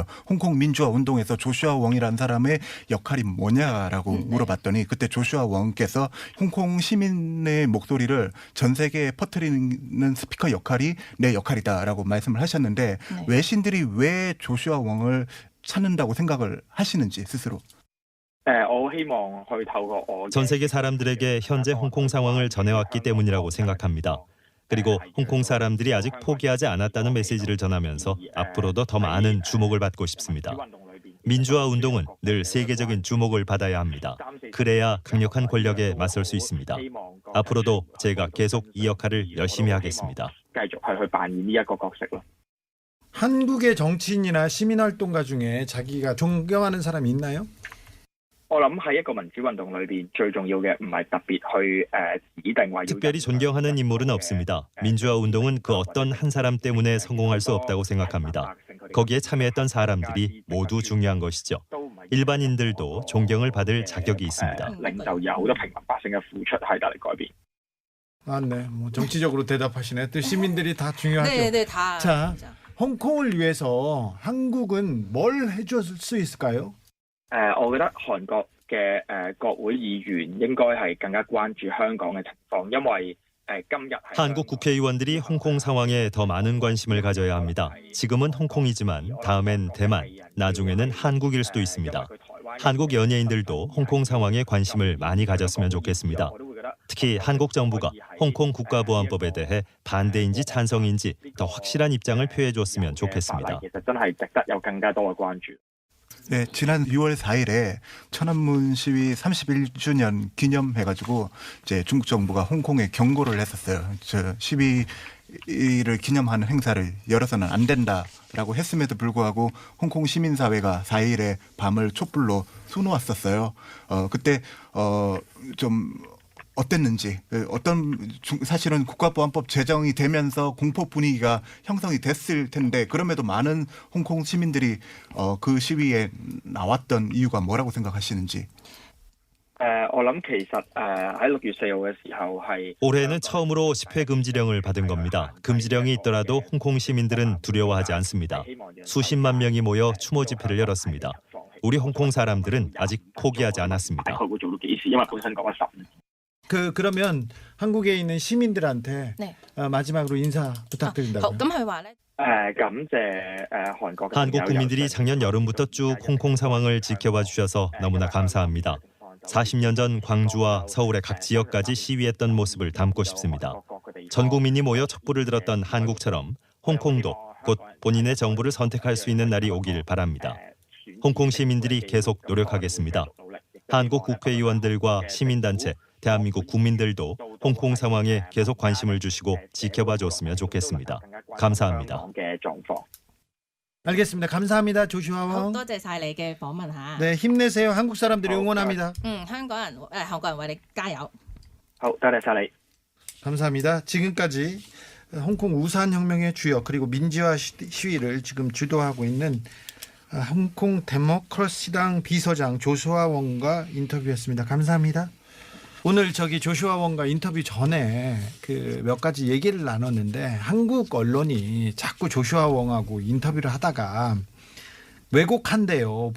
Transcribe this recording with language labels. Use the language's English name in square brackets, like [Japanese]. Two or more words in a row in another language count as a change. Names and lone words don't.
[Korean] 홍콩 민주화 운동에서 조슈아 웡이라는 사람의 역할이 뭐냐라고 물어봤더니 그때 조슈아 웡께서 홍콩 시민의 목소리를 전 세계에 퍼뜨리는 스피커 역할이 내 역할이다라고 말씀을 하셨는데 네. 외신들이 왜 조슈아 웡을 찾는다고 생각을 하시는지 스스로. [Cantonese] 我希望去透過我 [Korean] 전 세계 사람들에게 현재 홍콩 상황을 전해왔기 때문이라고 생각합니다. 그리고 홍콩 사람들이 아직 포기하지 않았다는 메시지를 전하면서 앞으로도 더 많은 주목을 받고 싶습니다. 민주화 운동은 늘 세계적인 주목을 받아야 합니다. 그래야 강력한 권력에 맞설 수 있습니다. 앞으로도 제가 계속 이 역할을 열심히 하겠습니다. [Cantonese] 繼續去扮演呢一個角色咯。 [Korean] 한국의 정치인이나 시민활동가 중에 자기가 존경하는 사람이 있나요? [Cantonese] 我諗喺一個民主運動裏邊，最重要嘅唔係特別去指定話要 [Korean] 특별히 존경하는 인물은 없습니다. 민주화 운동은 그 어떤 한 사람 때문에 성공할 수 없다고 생각합니다. 거기에 참여했던 사람들이 모두 중요한 것이죠. 일반인들도 존경을 받을 자격이 있습니다. [Cantonese] 領袖有好多平民百姓嘅付出係帶嚟改變。 [Korean] 아, 네. 뭐 정치적으로 대답하시네. 또 시민들이 다 중요하죠. 네, 다. 자, 진짜. 홍콩을 위해서 한국은 뭘 해줄 수 있을까요? [Cantonese] 我覺得韓國嘅國會議員應該係更加關注香港嘅情況，因為今日係 [Korean] 한국 국회의원들이 홍콩 상황에 더 많은 관심을 가져야 합니다. 지금은 홍콩이지만 다음엔 대만, 나중에는 한국일 수도 있습니다. 한국 연예인들도 홍콩 상황에 관심을 많이 가졌으면 좋겠습니다. 특히 한국 정부가 홍콩 국가보안법에 대해 반대인지 찬성인지 더 확실한 입장을 표해 줬으면 좋겠습니다. [Cantonese] 其實真係值得有更加多嘅關注。 [Korean] 네, 지난 6월 4일에 천안문 시위 31주년 기념해가지고 이제 중국 정부가 홍콩에 경고를 했었어요. 저 시위를 기념하는 행사를 열어서는 안 된다라고 했음에도 불구하고 홍콩 시민사회가 4일에 밤을 촛불로 수놓았었어요. 그때 좀 어땠는지 사실은 국가보안법 제정이 되면서 공포 분위기가 형성이 됐을 텐데 그럼에도 많은 홍콩 시민들이 그 시위에 나왔던 이유가 뭐라고 생각하시는지. [Cantonese] 我諗其實喺6月4號嘅時候係 [Korean] 올해는 처음으로 집회 금지령을 받은 겁니다. 금지령이 있더라도 홍콩 시민들은 두려워하지 않습니다. 수십만 명이 모여 추모 집회를 열었습니다. 우리 홍콩 사람들은 아직 포기하지 [Cantonese] 大 [Korean] 않았습니다. [Cantonese] 概會做到幾時，因為本身講咗10年。 [Korean] 그러면 한국에 있는 시민들한테 네. 마지막으로 인사 [Cantonese] 好， [Korean] 부탁드린다고요. [Cantonese] 咁佢話咧，感謝韓國嘅 [Korean] 한국 국민들이 작년 여름부터 쭉 홍콩 상황을 지켜봐 주셔서 너무나 감사합니다. 40년 전 광주와 서울의 각 지역까지 시위했던 모습을 담고 싶습니다. 전 국민이 모여 촛불을 들었던 한국처럼 홍콩도 곧 본인의 정부를 선택할 수 있는 날이 오길 바랍니다. 홍콩 시민들이 계속 노력하겠습니다. 한국 국회의원들과 시민단체, 대한민국 국민들도 홍콩 상황에 계속 관심을 주시고 지켜봐 줬으면 좋겠습니다. 감사합니다. 알겠습니다. 감사합니다. 조슈아 [Cantonese] 好 [Korean] 왕. [Cantonese] 多謝晒你嘅訪問嚇。 [Korean] 네, 힘내세요. 한국 사람들이 응원합니다. [Cantonese] 香港人韓國人為你加油。好，多謝晒你。 [Korean] 감사합니다. 지금까지 홍콩 우산 혁명의 주역 그리고 민주화 시위를 지금 주도하고 있는 홍콩 데모크라시당 비서장 조슈아 웡과 인터뷰했습니다. 감사합니다. 오늘 조슈아 웡과 인터뷰 전에 그 몇 가지 얘기를 나눴는데 한국 언론이 자꾸 조슈아 웡하고 인터뷰를 하다가 왜곡한대요.